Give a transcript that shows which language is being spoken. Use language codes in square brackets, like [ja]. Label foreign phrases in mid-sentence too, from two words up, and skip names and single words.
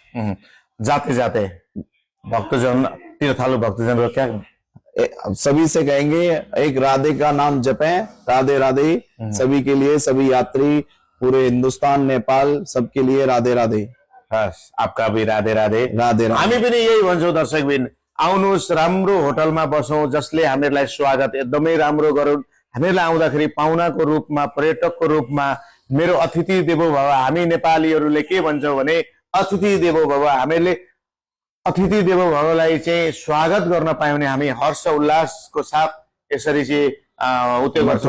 [hi] जाते जाते भक्तजन, तीर्थालु भक्तजन को क्या सभी से कहेंगे एक राधे का नाम जपें, राधे राधे। सभी के लिए, सभी यात्री पूरे हिंदुस्तान, नेपाल, सबके लिए राधे राधे। हस्, आपका भी राधे राधे। राधे राधे। [ne] हामी पनि यही भन्छौँ दर्शकबिन, आउनुहोस् राम्रो होटलमा बसौँ, जसले हामीहरूलाई स्वागत एकदमै राम्रो गरून्। हामीहरूलाई आउँदाखेरि पाहुनाको रूपमा, पर्यटकको रूपमा, मेरो [sa] अतिथि देवो भव। [ne] हामी नेपालीहरूले के भन्छौँ भने [sa] अतिथि देवो भव। [ne] हामीहरूले [sa] अतिथि देवो [ne] भवलाई चाहिँ स्वागत गर्न पायौँ भने हामी हर्ष उल्लासको साथ यसरी चाहिँ उत्यो गर्छौँ।